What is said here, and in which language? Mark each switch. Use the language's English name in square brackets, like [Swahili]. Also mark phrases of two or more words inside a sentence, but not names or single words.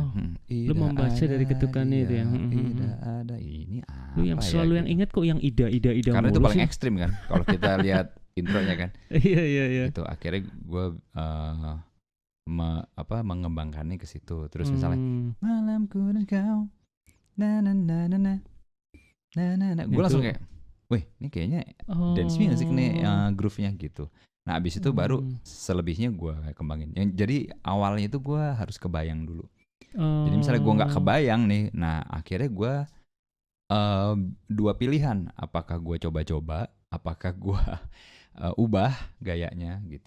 [Indonesian] lu membaca dari ketukannya itu ya. Tidak ada ini apa lu yang selalu ya, yang ingat kok yang ida karena itu paling sih. ekstrim kan kalau kita lihat intronya kan. Iya. Itu akhirnya gue mengembangkannya ke situ. Terus misalnya malamku dan kau na na na na na na na, gue langsung kayak, wih ini kayaknya [English] dance music [Indonesian] nih groove-nya gitu. Nah abis itu baru selebihnya gue kembangin. Jadi awalnya itu gue harus kebayang dulu. Jadi misalnya gue nggak kebayang nih, nah akhirnya gue dua pilihan. Apakah gue coba-coba, apakah gue ubah gayanya gitu.